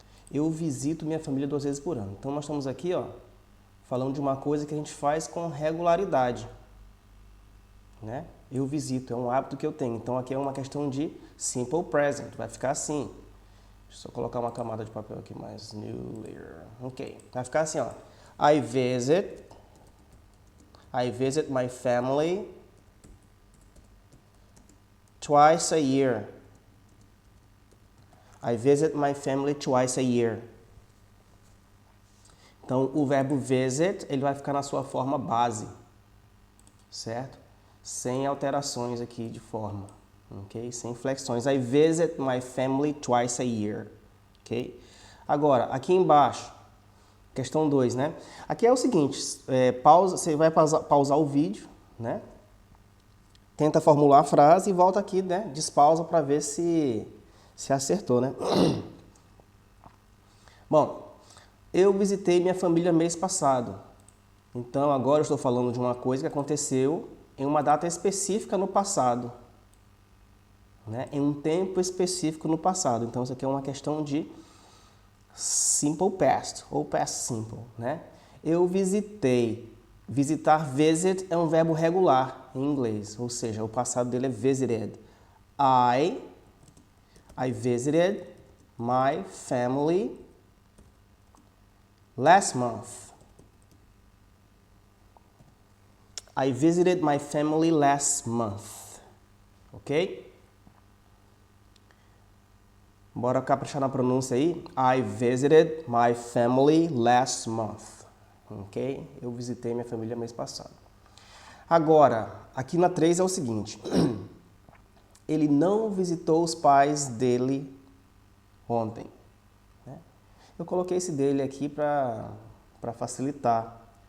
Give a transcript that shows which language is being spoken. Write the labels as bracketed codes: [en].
[pt] Eu visito minha família 2 vezes por ano. Então nós estamos aqui, ó, falando de uma coisa que a gente faz com regularidade, né? Eu visito, é um hábito que eu tenho. Então aqui é uma questão de simple present, vai ficar assim. Deixa eu só colocar uma camada de papel aqui mais new layer. Ok, vai ficar assim, ó. [en] I visit my family twice a year. I visit my family twice a year. [pt] Então, o verbo visit, ele vai ficar na sua forma base, certo? Sem alterações aqui de forma, ok? Sem flexões. [en] I visit my family twice a year, [pt] ok? Agora, aqui embaixo, questão 2, né? Aqui é o seguinte, você vai pausar o vídeo, né? Tenta formular a frase e volta aqui, né? Despausa para ver se acertou, né? Bom, eu visitei minha família mês passado. Então, agora eu estou falando de uma coisa que aconteceu em uma data específica no passado, né? Em um tempo específico no passado. Então, isso aqui é uma questão de simple past, ou past simple, né? Eu visitei. Visitar, visit, é um verbo regular em inglês, ou seja, o passado dele é visited. [en] I visited my family last month. I visited my family last month. Ok? [pt] Bora caprichar na pronúncia aí. [en] I visited my family last month. Ok? [pt] Eu visitei minha família mês passado. Agora, aqui na 3 é o seguinte. Ele não visitou os pais dele ontem. Né? Eu coloquei esse dele aqui para facilitar.